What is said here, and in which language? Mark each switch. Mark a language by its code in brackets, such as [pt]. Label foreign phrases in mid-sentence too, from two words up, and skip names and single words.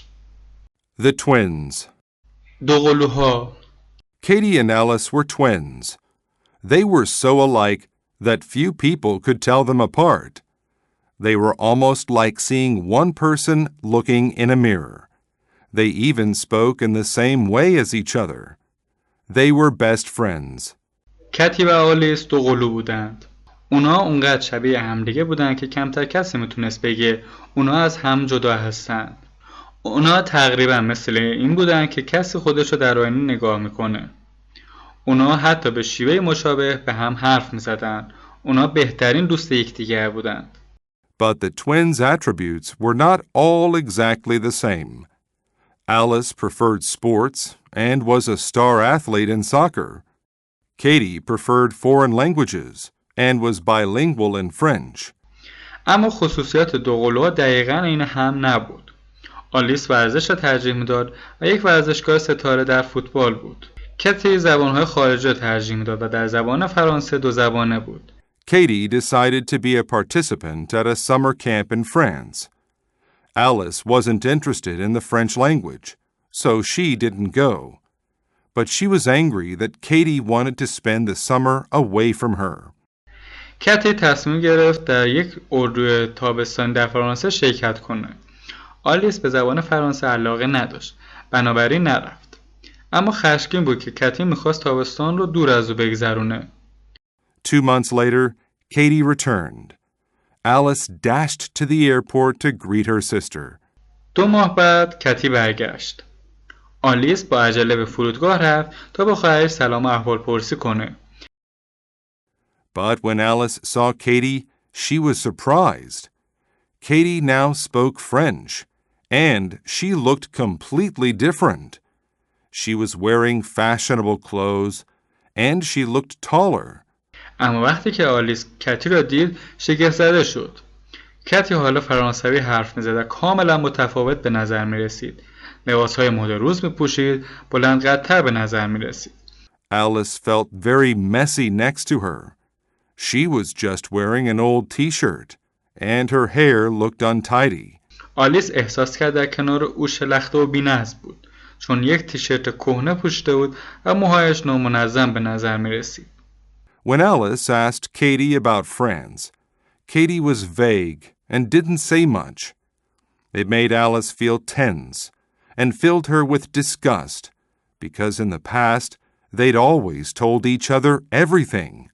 [en] The twins. [fa] دوقلوها. [en] Katie and Alice were twins. They were so alike that few people could tell them apart. They were almost like seeing one person looking in a mirror. They even spoke in the same way as each other. They were best friends. [fa] کتی و آلیس دوقلو بودند. اونا اونقدر شبیه همدیگه بودند که کمتر کسی میتونست بگه اونا از هم جدا هستند. اونا تقریبا مثل این بودند که کسی خودشو در آینه نگاه میکنه. اونا حتی به شیوه مشابه به هم حرف میزدند. اونا بهترین دوست یکدیگر بودند. [en] But the twins' attributes were not all exactly the same. Alice preferred sports and was a star athlete in soccer. Katie preferred foreign languages and was bilingual in French. [fa] اما خصوصیات دوقلوها دقیقاً این هم نبود. آلیس ورزش را ترجیح میداد و یک ورزشکار ستاره در فوتبال بود. کتی زبانهای خارجی را ترجیح میداد و در زبان فرانسه دو زبانه بود. [en] Katie decided to be a participant at a summer camp in France. Alice wasn't interested in the French language, so she didn't go. But she was angry that Katie wanted to spend the summer away from her. [fa] کتی تصمیم گرفت در یک اردوی تابستانی در فرانسه شرکت کنه. آلیس به زبان فرانسه علاقه نداشت، بنابراین نرفت. اما خشمگین بود که کتی میخواست تابستان رو دور از او بگذرونه. [en] 2 months later, Katie returned. Alice dashed to the airport to greet her sister. [fa] 2 ماه بعد کتی برگشت. آلیس با عجله به فرودگاه رفت تا با خواهرش سلام و احوال پرسی کنه. [en] But when Alice saw Katie, she was surprised. Katie now spoke French, and she looked completely different. She was wearing fashionable clothes, and she looked taller. [fa] اما وقتی که آلیس کتی را دید شگفت زده شد. کتی حالا فرانسوی حرف می‌زد و کاملا متفاوت به نظر می‌رسید. لباس‌های مد روز می‌پوشید، بلندقدتر به نظر می‌رسید. [en] Alice felt very messy next to her. She was just wearing an old t-shirt, and her hair looked untidy. [fa] آلیس احساس کرد در کنار او شلخته و بی‌نظم بود، چون یک تیشرت کهنه پوشیده بود و موهایش نامنظم به نظر می‌رسید. [en] When Alice asked Katie about France, Katie was vague and didn't say much. It made Alice feel tense and filled her with disgust because in the past they'd always told each other everything.